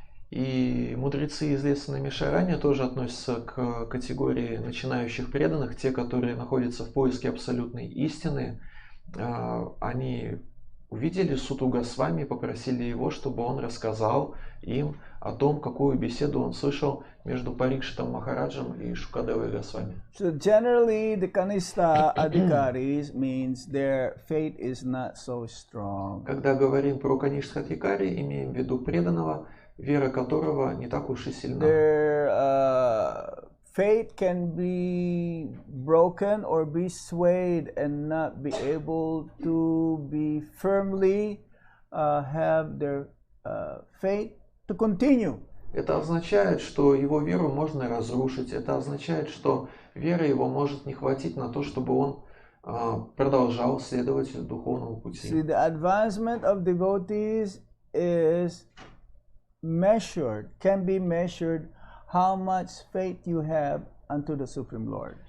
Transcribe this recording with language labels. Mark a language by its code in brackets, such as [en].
[ru] И мудрецы из леса Наймишарanya тоже относятся к категории начинающих преданных, те, которые находятся в поиске абсолютной истины. Они увидели Суту Госвами и попросили его, чтобы он рассказал им о том, какую беседу он слышал между Парикшитом Махараджем и Шукадевой Госвами. [en] So generally, the Kanistha Adhikaris means their faith is not so strong. [ru] Когда говорим про Каништха Адхикари, имеем в виду преданного, вера которого не так уж и сильна. [en] Their faith can be broken or be swayed and not be able to be firmly have their faith to continue. [ru] Это означает, что его веру можно разрушить. Это означает, что веры его может не хватить на то, чтобы он продолжал следовать духовному пути. [en] See, the advancement of devotees is measured, can be measured how much faith you have unto the Supreme Lord.